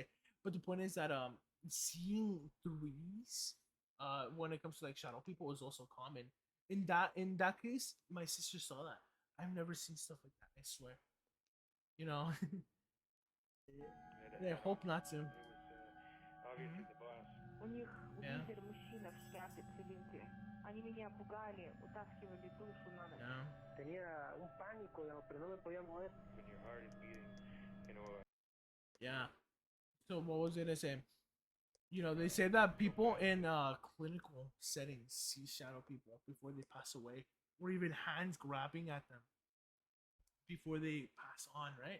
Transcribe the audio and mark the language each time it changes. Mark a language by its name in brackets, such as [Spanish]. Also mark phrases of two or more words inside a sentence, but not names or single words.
[English] But the point is that seeing threes when it comes to like shadow people is also common. In that case, my sister saw that. I've never seen stuff like that. I swear. You know. I hope not to. It was obviously the boss. [Russian] У них [English] Yeah. [Russian] лидер мужчина в шляпе цилиндре. Они меня пугали, утаскивали душу на ночь. [English] Yeah. [Spanish] Tenía un pánico, digamos, pero no me podía mover. [English] When your heart is beating, you know. Yeah. So what was I gonna say? You know, they say that people in clinical settings see shadow people before they pass away, or even hands grabbing at them before they pass on, right?